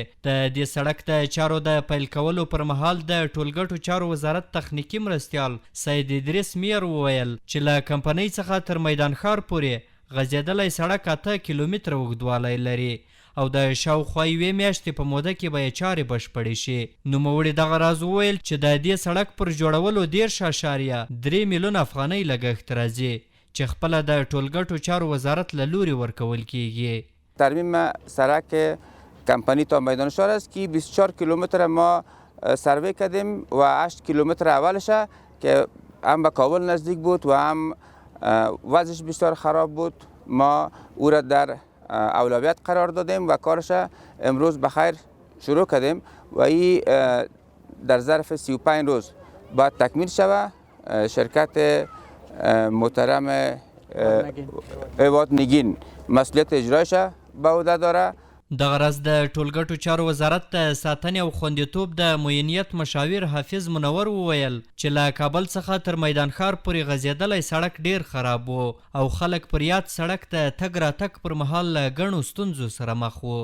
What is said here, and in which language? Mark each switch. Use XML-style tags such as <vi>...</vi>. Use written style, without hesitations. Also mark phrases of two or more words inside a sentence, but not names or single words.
<ps>د دې سړک د چارو د پیل کولو پر مهال د ټولګټو چارو وزارت تخنیکي مرستیال سید ادریس میر وویل چې له کمپنۍ څخه تر میدان ښار پورې غځېدلی سړک 8 کیلومتره اوږدوالی لري او د شاوخوا یوې میاشتې په موده کې به یې چارې بشپړې شي. نوموړي دغه راز وویل چې د دې سړک پر جوړولو 13.3 میلیونه افغانۍ لګښت راځي چې خپله د ټولګټو چارو وزارت له لوري ورکول کیږي.</ps> <fa>ترمیم سرک کمپانی تا میدان شهر است که 24 کیلومتر ما سروی کردیم و 8 کیلومتر اولش که هم به کابل نزدیک بود و هم وضعش بسیار خراب بود. ما او را در اولویت قرار دادیم و کارش امروز بخیر شروع کردیم و این در ظرف 35 روز باید تکمیل شود. شرکت محترم ایواد نگین مسئولیت اجرایش به عهده داره.</fa> <ps>دغه راز د ټولګټو چارو وزارت د ساتنې او خوندیتوب د معینیت مشاور حافظ منور وویل چې له کابل څخه تر میدان ښار پورې غځېدلی سړک ډیر خراب و او خلک پر یاد سړک د تګ راتګ پر مهال له ګڼو ستونزو سره مخ وو.</ps>